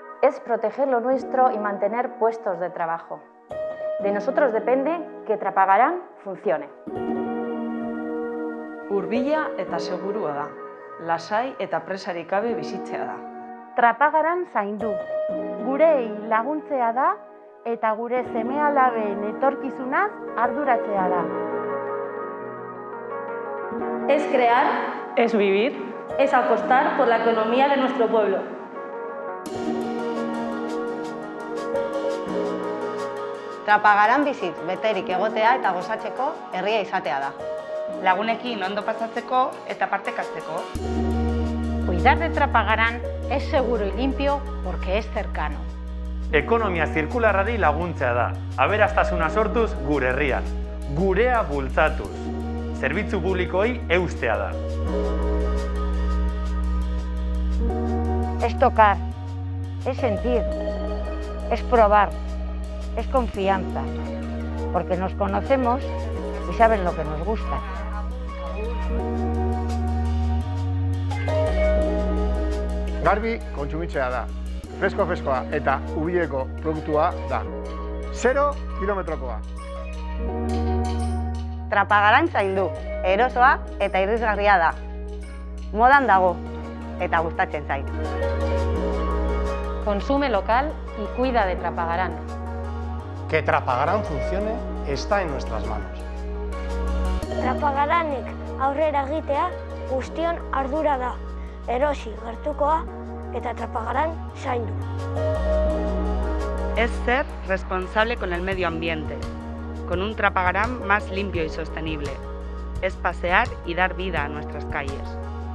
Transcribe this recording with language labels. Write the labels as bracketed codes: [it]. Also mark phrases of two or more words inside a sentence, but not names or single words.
[es] es proteger lo nuestro y mantener puestos de trabajo. De nosotros depende que Trapagaran funcione. [eu] Hurbila eta segurua da. Lasai eta presarik gabe bizitzea da. Trapagaran zaindu. Gurei laguntzea da eta gure seme-alaben etorkizunaz arduratzea da. [es] Es crear, Es vivir. es apostar por la economía de nuestro pueblo. [eu] Trapagaran bizitz beterik egotea eta gozatzeko herria izatea da. Lagunekin ondo pasatzeko eta partekatzeko. [es] Cuidar de Trapagaran es seguro y limpio porque es cercano. [eu] Ekonomia zirkularrari laguntzea da. Aberastasuna sortuz gure herrian. Gurea bultzatuz. Zerbitzu publikoei eustea da. [es] Es tocar, es sentir, es probar, es confianza, porque nos conocemos y saben lo que nos gusta. [eu] Garbi kontsumitzea da. Freskoa eta ubileko produktua da. 0 kilometrokoa. Trapagaran zaindu, erosoa eta irisgarria da. Modan dago eta gustatzen zait. [es] Consume local y cuida de Trapagaran. Que Trapagaran funcione está en nuestras manos. [eu] Trapagaranek aurrera egitea guztion ardura da. Erosi gertukoa eta Trapagaran zaindu. [es] Es ser responsable con el medio ambiente, con un Trapagaran más limpio y sostenible. Es pasear y dar vida a nuestras calles.